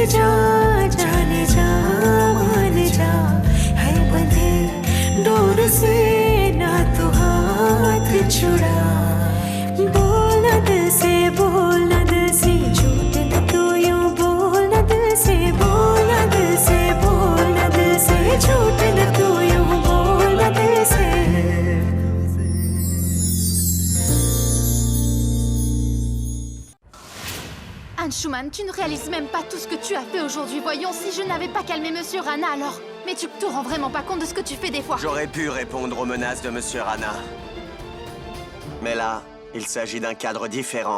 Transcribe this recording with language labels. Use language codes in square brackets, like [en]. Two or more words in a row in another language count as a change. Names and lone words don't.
[hi] जा जाने जा मान जा है बंधे डोर से ना तू हाथ छुड़ा बोल न दिल से बोल न दिल से झूठ न तू यूं बोल न दिल से बोल न दिल से बोल न दिल से झूठ न तू यूं बोल न दिल से [fr] Anne Schumann, tu ne réalises même pas tout ce que tu as fait aujourd'hui. Voyons, si je n'avais pas calmé Monsieur Rana, alors... Mais tu te rends vraiment pas compte de ce que tu fais des fois. J'aurais pu répondre aux menaces de Monsieur Rana. Mais là, il s'agit d'un cadre différent.